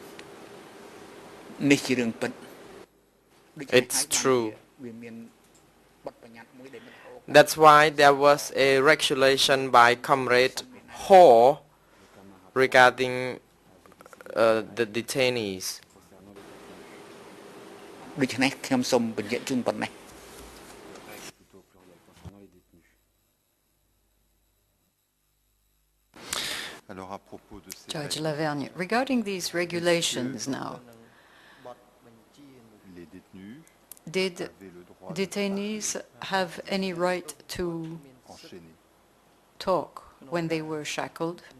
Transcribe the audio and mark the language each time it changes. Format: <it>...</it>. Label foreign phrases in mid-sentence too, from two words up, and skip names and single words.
<en>It's true. That's why there was a regulation by Comrade Ho regarding the detainees.</en> <km>ដូច្នេះខ្ញុំសូមបញ្ជាក់ជូនប៉ុណ្ណេះ</km> <en>Judge Lavergne, regarding these regulations now, did detainees have any right to talk when they were shackled?</en>